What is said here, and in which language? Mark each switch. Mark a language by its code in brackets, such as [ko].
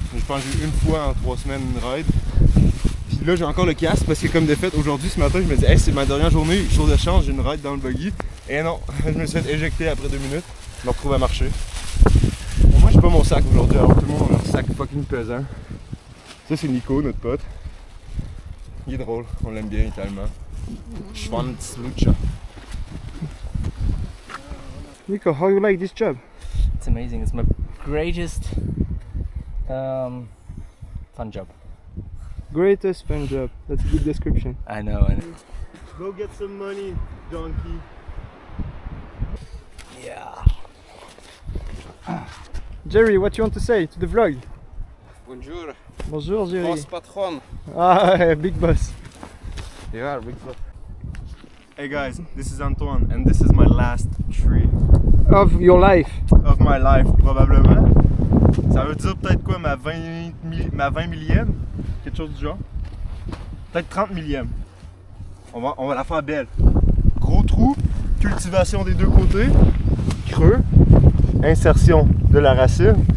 [fr] Je pense que j'ai eu une fois en 3 semaines une ride. Puis là, j'ai encore le casque parce que comme de fait, aujourd'hui, ce matin, je me dis, hey, c'est ma dernière journée, chose de chance, j'ai une ride dans le buggy. Et non, je me suis fait éjecter après 2 minutes. Je me retrouve à marcher. Bon, moi j'ai pas mon sac aujourd'hui, alors tout le monde a leur sac fucking pesant. Ça c'est Nico, notre pote. Il est drôle, on l'aime bien, il est allemand. [de] Schwanzlutscher. [en] Nico, how you like this job? It's amazing. It's my greatest fun job. Greatest fun job. That's a good description. I know. Go get some money, donkey. Yeah. Jerry, what you want to say to the vlog? [fr] Bonjour, Bonjour Jerry. boss patron. Ah ouais, [en] big boss. Yeah, big boss. Hey guys, this is Antoine and this is my last tree Of your life. of my life, probablement. [fr] Ça veut dire peut-être quoi, ma 20 millième? Quelque chose du genre. Peut-être 30 millième. On va la faire belle. Gros trou, cultivation des deux côtés, creux, insertion de la racine.